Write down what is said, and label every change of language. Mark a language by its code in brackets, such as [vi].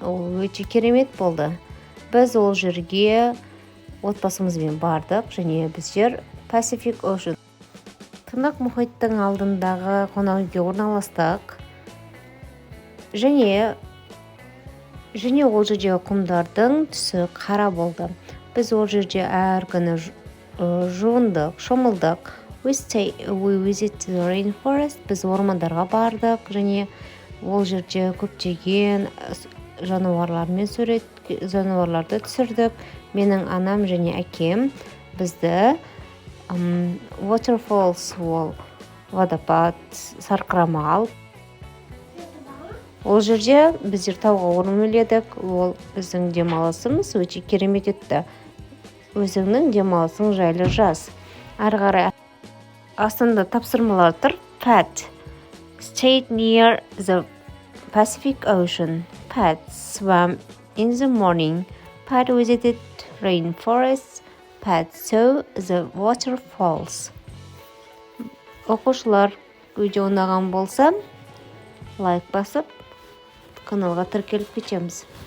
[kk] Ол өте керемет болды. Біз ол жерге отбасымызбен бардық және біздер Pacific Ocean Тынық мұхиттың алдындағы қонақ үйге орналастық. Және ол жердегі құмдардың түсі қара болды. Біз ол жерде әр күні жуындық, шомылдық. [en] We visit the rainforest. [kk] Біз ормандарға бардық және ол жерде көптеген жануарлармен жануарларды түсірдік. Менің анам және әкем бізді waterfalls, ол водопад, сарқырама. Ол жерде біздер тауға өрмеледік. Ол біздің демалысымыз өте керемет етті. Өзіңнің демалысың жайлы жаз. Ары қарай астында тапсырмалар тұр. [en] Pat stayed near the Pacific Ocean. Pat swam in the morning. Pat visited rainforests. Pat saw the waterfalls. [kk] Оқушылар, видео ұнаған болса, лайк басып, каналға тіркеліп кетеміз.